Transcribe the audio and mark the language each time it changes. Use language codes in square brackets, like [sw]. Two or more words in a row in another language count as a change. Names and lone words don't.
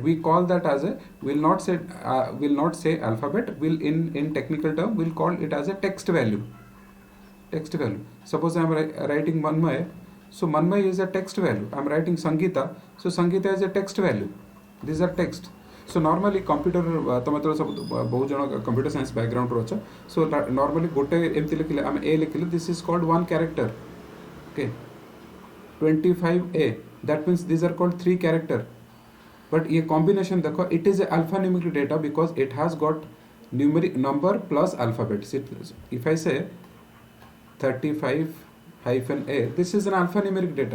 [en] We call that as a, will not say alphabet. Will in technical term we'll call it as a text value. Text value. Suppose I am writing Manmay, so Manmay is a text value. I am writing Sangeeta, so Sangeeta is a text value. These are text. So normally computer [or] ତମେ ତ ସବୁ ବହୁତ ଜଣ [en] computer science background [or] ରୋ ଅଚ୍ଛା. [en] So normally [or] ଗୋଟେ ଏମତି ଲିଖିଲେ ଆମ A ଲିଖିଲେ, [en] this is called one character. Okay. 25A, that means these are called 3 character. But ये combination देखो, it is a alphanumeric data because it has got numeric number plus alphabets. If I say 35 hyphen A, this is an alphanumeric data.